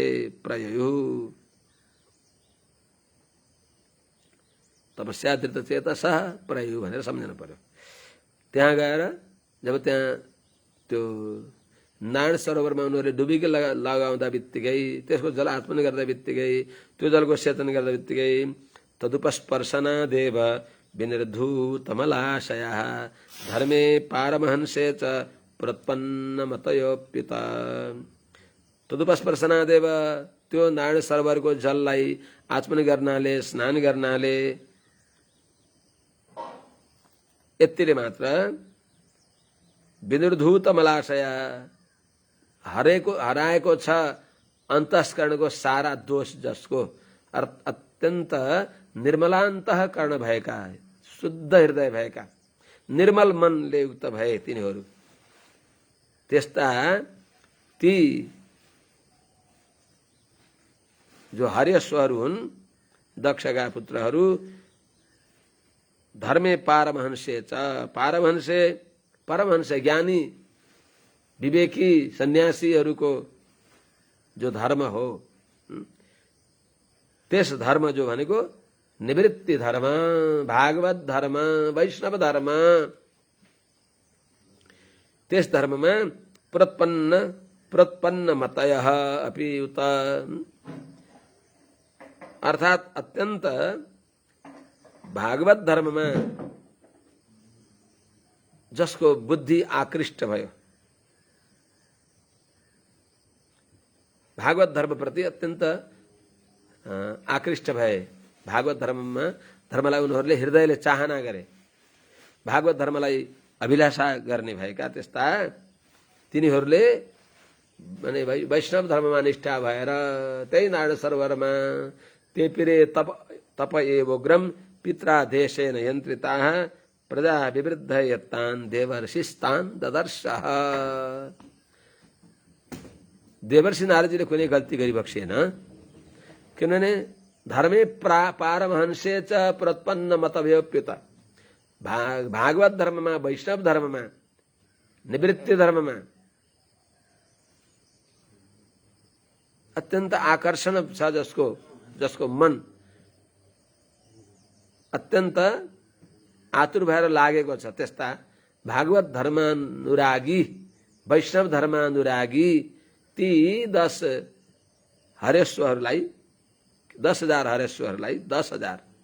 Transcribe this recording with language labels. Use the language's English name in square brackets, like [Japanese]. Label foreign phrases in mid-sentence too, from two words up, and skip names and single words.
[Sanskrit] प्रययु तपस्या तीर्थचेतस प्रययु [Nepali] भनेर सम्झनु पर्यो। त्यहाँ गएर जब त्यहाँ त्यो नारायण सरोवरमा उनीहरूले डुबीकी लगाउँदा बित्तिकै, त्यसको जल आत्मन गर्दा बित्तिकै, त्यो जलको सेचन गर्दा बित्तिकै [Sanskrit] तदुपस्पर्शना देव विनिर्धूतमलाशया धर्मे पारमहंसे च प्रत्पन्न मतयोपिता। तदुपस्पर्शना देव, [Nepali] त्यो नारायण सरोवरको जललाई आचमन गर्नाले, स्नान गर्नाले यतिले मात्र [Sanskrit] विनिर्धूत मलाशया, [Nepali] हराएको छ अन्तस्करणको सारा दोष, जसको अत्यन्त निर्मलान्तःकरण भएका, शुद्ध हृदय भएका, निर्मल मनले युक्त भए तिनीहरू। त्यस्ता ती जो हर्यश्वहरू हुन्, दक्षका पुत्रहरू, [Sanskrit] धर्मे पारमहंसे च, [Nepali] पारमहंसे परमहंस ज्ञानी विवेकी सन्यासीहरूको जो धर्म हो, त्यस धर्म जो भनेको निवृत्ति धर्म, भागवत धर्म, वैष्णव धर्म, त्यस धर्ममा [Sanskrit] प्रत्पन्न मतयः अपि उत, [Nepali] अर्थात अत्यन्त भागवत धर्ममा जसको बुद्धि आकृष्ट भयो, भागवत धर्मप्रति अत्यन्त आकृष्ट भए, भागवत धर्मलाई उनीहरूले हृदयले चाहना गरे, भागवत धर्मलाई अभिलाषा गर्ने भएका त्यस्ता तिनीहरूले माने वैष्णव धर्ममा निष्ठा भएर त्यही नारायण सरोवरमा त्यही [Sanskrit] पिरे तप एवोग्रम पित्रादेशेन यन्त्रिताः प्रजा विवृद्ध यत्तान् देवर्षिस्तान् ददर्शः। [Nepali] देवर्षि नारद [Hindi] जी ने [Nepali] कुनै गल्ती गरिबक्सेन, किनभने [Sanskrit] धर्मे पारमहंसे च प्रत्पन्न मतभेप्युत। [Nepali] भागवत धर्ममा, वैष्णव धर्ममा, निवृत्ति धर्ममा अत्यन्त आकर्षण छ, जसको मन अत्यन्त आतुर भएर लागेको छ, त्यस्ता भागवत धर्मानुरागी, वैष्णव धर्मानुरागी ती 10 हरेश्वरहरूलाई, 10,000 हरेश्वरलाई, 10,000